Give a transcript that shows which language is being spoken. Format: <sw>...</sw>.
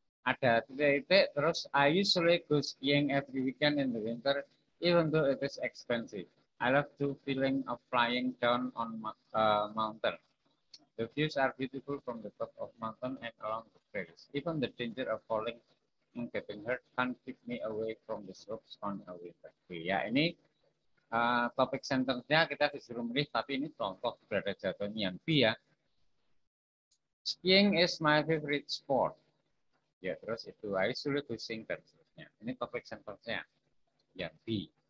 <id>Ada titik-titik, terus</id> <en>I usually go skiing every weekend in the winter, even though it is expensive. I love the feeling of flying down on mountain. The views are beautiful from the top of mountain and along the trails. Even the danger of falling and getting hurt can't keep me away from the slopes on a way back.</en> <id>Ya, ini topik sentence-nya kita disuruh milih, tapi ini contoh berada jatuhnya yang B ya.</id> <en>Skiing is my favorite sport.</en> <id>Ya, terus itu</id> <en>I usually go skiing</en> <id>dan seterusnya. Ini topik sentence-nya yang B.</id>